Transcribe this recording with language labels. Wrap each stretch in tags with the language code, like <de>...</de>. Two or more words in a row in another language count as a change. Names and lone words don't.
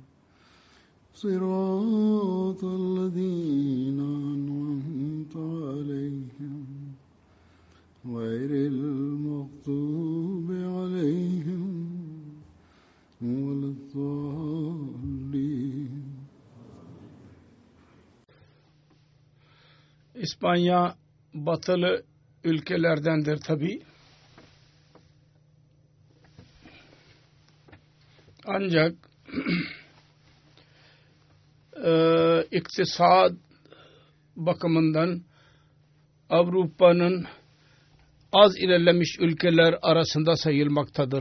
<ar>صراط الذين أنعمت عليهم غير المغضوب عليهم ولا الضالين.</ar> <tr>İspanya batılı ülkelerdendir tabi. Ancak iktisat bakımından Avrupa'nın az ilerlemiş ülkeler arasında sayılmaktadır.</tr>